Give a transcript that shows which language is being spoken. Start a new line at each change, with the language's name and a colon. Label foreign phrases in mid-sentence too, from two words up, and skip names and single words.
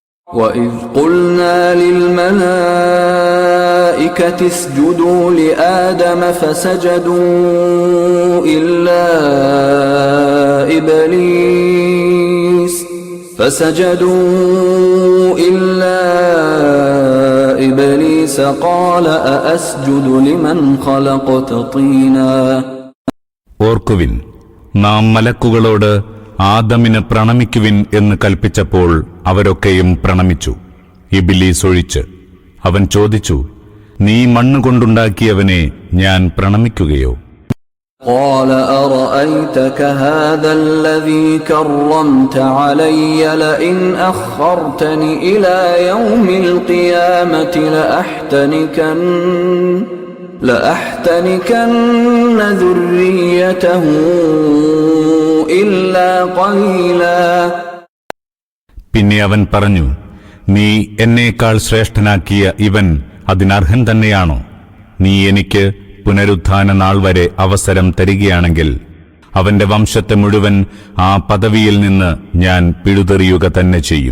Arabic: وَإِذْ قُلْنَا لِلْمَلَائِكَةِ اسْجُدُوا لِآدَمَ فَسَجَدُوا إِلَّا إِبْلِيسَ قَالَ أَأَسْجُدُ لِمَنْ خَلَقْتَ طِينًا.
Malayalam: ഓർക്കുവിൻ, നാം മലക്കുകളോട് ആദമിന് പ്രണമിക്കുവിൻ എന്ന് കൽപ്പിച്ചപ്പോൾ അവരൊക്കെയും പ്രണമിച്ചു, ഇബ്ലീസ് ഒഴിച്ച്. അവൻ ചോദിച്ചു, നീ മണ്ണുകൊണ്ടുണ്ടാക്കിയവനെ ഞാൻ പ്രണമിക്കുകയോ?
Arabic: قال أرأيتك هذا الذي كرمت علي لئن أخرتني إلى يوم القيامة لأحتنكن ذريته إلا قليلا.
Malayalam: പിന്നെ അവൻ പറഞ്ഞു, നീ എന്നേക്കാൾ ശ്രേഷ്ഠനാക്കിയ ഇവൻ അതിനർഹൻ തന്നെയാണോ? നീ എനിക്ക് പുനരുത്ഥാന നാൾ വരെ അവസരം തരികയാണെങ്കിൽ അവന്റെ വംശത്തെ മുഴുവൻ ആ പദവിയിൽ നിന്ന് ഞാൻ പിഴുതെറിയുക തന്നെ ചെയ്യും.